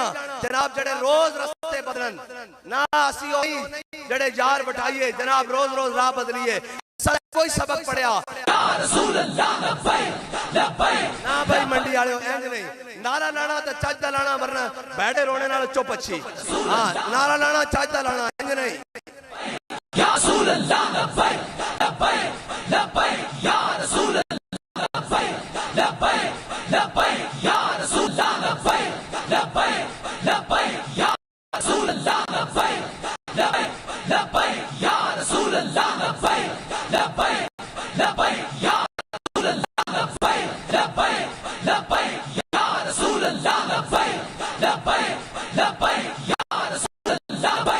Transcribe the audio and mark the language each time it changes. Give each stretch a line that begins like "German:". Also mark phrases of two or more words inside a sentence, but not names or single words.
Punjabi: جناب جڑے روز رستے بدلن نا، اسی اوہی جڑے یار بٹھائیے جناب، روز روز راہ بدلیے. کوئی سبق پڑھیا نا بھائی منڈی والے اینج نہیں، نعرہ لانا تو چج دا لانا، ورنہ بیٹھے رونے نال چپ اچھی. ہاں، نعرہ لانا چج دا لانا، اینج نہیں.
Arabic: یا رسول اللہ لبیک لبیک لبیک یا رسول اللہ لبیک لبیک لبیک یا رسول اللہ لبیک لبیک لبیک یا رسول اللہ لبیک لبیک لبیک یا رسول اللہ لبیک لبیک لبیک یا رسول اللہ لبیک لبیک لبیک یا رسول اللہ لبیک لبیک لبیک یا رسول اللہ